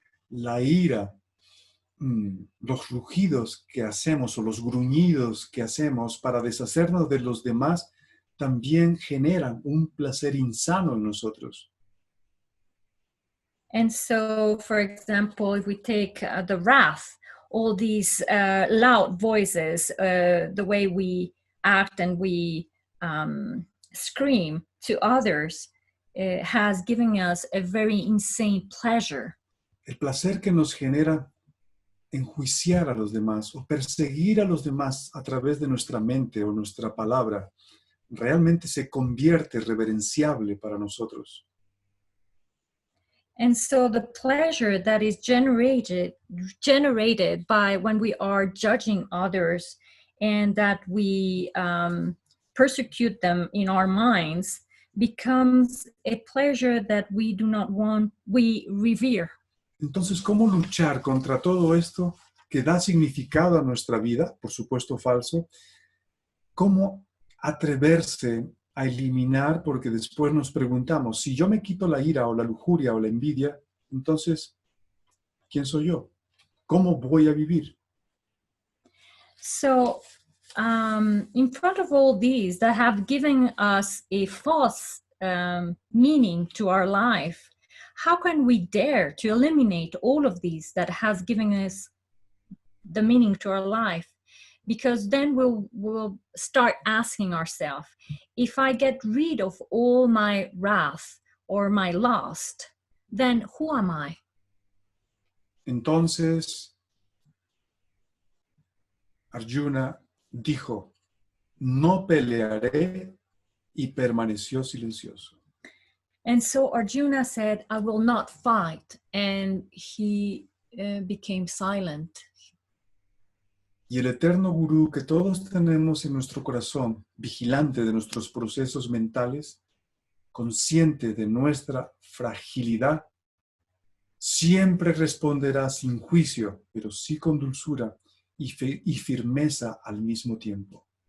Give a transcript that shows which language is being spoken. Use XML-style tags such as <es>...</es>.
<es>La ira, los rugidos que hacemos o los gruñidos que hacemos para deshacernos de los demás también generan un placer insano en nosotros.</es> <en>And so, for example, if we take the wrath, all these loud voices, the way we act and we scream to others, has given us a very insane pleasure.</en> <es>El placer que nos genera enjuiciar a los demás o perseguir a los demás a través de nuestra mente o nuestra palabra realmente se convierte reverenciable para nosotros.</es> <en>And so the pleasure that is generated by when we are judging others and that we persecute them in our minds becomes a pleasure that we do not want, we revere.</en> <es>Entonces, ¿cómo luchar contra todo esto que da significado a nuestra vida? Por supuesto falso. ¿Cómo atreverse a eliminar? Porque después nos preguntamos, si yo me quito la ira o la lujuria o la envidia, entonces, ¿quién soy yo? ¿Cómo voy a vivir?</es> <en>So, in front of all these that have given us a false meaning to our life, how can we dare to eliminate all of these that has given us the meaning to our life? Because then we'll start asking ourselves, if I get rid of all my wrath or my lust, then who am I?</en> <es>Entonces, Arjuna dijo, no pelearé, y permaneció silencioso.</es> <en>And so Arjuna said, I will not fight, and he became silent.</en> <es>Y el eterno Gurú que todos tenemos en nuestro corazón, vigilante de nuestros procesos mentales, consciente de nuestra fragilidad, siempre responderá sin juicio, pero sí con dulzura y firmeza al mismo tiempo.</es>